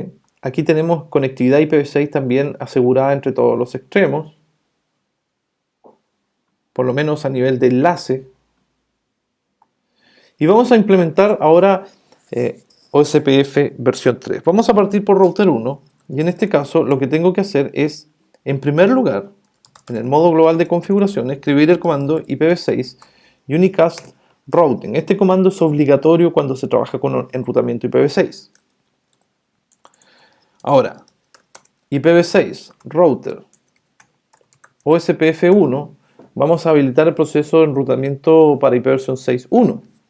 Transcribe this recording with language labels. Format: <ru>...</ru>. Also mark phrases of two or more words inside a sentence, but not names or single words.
<es>Aquí tenemos conectividad IPv6 también asegurada entre todos los extremos, por lo menos a nivel de enlace. Y vamos a implementar ahora OSPF versión 3. Vamos a partir por router 1 y en este caso lo que tengo que hacer es, en primer lugar, en el modo global de configuración, escribir el comando</es> <en>IPv6 unicast routing.</en> <es>Este comando es obligatorio cuando se trabaja con enrutamiento IPv6. Ahora,</es> <en>IPv6 router OSPF1,</en> <es>vamos a habilitar el proceso de enrutamiento para IPv 6.1.</es>